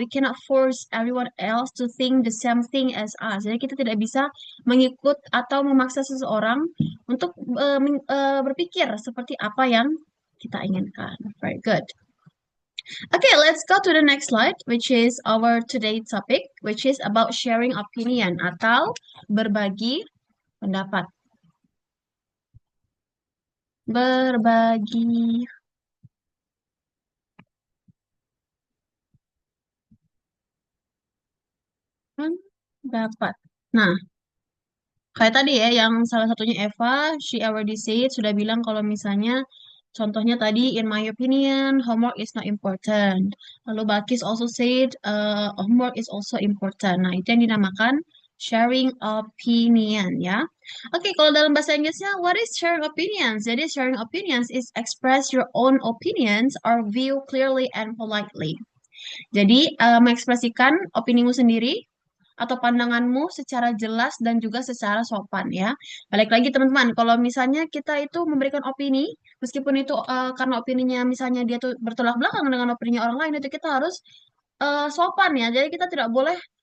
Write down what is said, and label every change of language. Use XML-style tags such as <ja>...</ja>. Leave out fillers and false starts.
<en>We cannot force everyone else to think the same thing as us.</en> <id>Jadi kita tidak bisa mengikut atau memaksa seseorang untuk berpikir seperti apa yang kita inginkan.</id> <en>Very good. Okay, let's go to the next slide, which is our today topic, which is about sharing opinion</en> <id>atau berbagi pendapat. Berbagi pendapat. Nah, kayak tadi ya, yang salah satunya Eva,</id> <en>she already said,</en> <id>sudah bilang kalau misalnya, contohnya tadi,</id> <en>in my opinion, homework is not important. Lalu Bakis also said, homework is also important.</en> <id>Nah, itu yang dinamakan</id> <en>sharing opinion,</en> <id>ya.</id> <en>Oke,</en> <id>kalau dalam bahasa Inggrisnya,</id> <en>what is sharing opinions? Jadi, sharing opinions is express your own opinions or view clearly and politely.</en> <id>Jadi, mengekspresikan opinimu sendiri atau pandanganmu secara jelas dan juga secara sopan ya. Balik lagi teman-teman, kalau misalnya kita itu memberikan opini, meskipun itu karena opininya misalnya dia tuh bertolak belakang dengan opini orang lain, itu kita harus sopan ya. Jadi kita tidak boleh</id>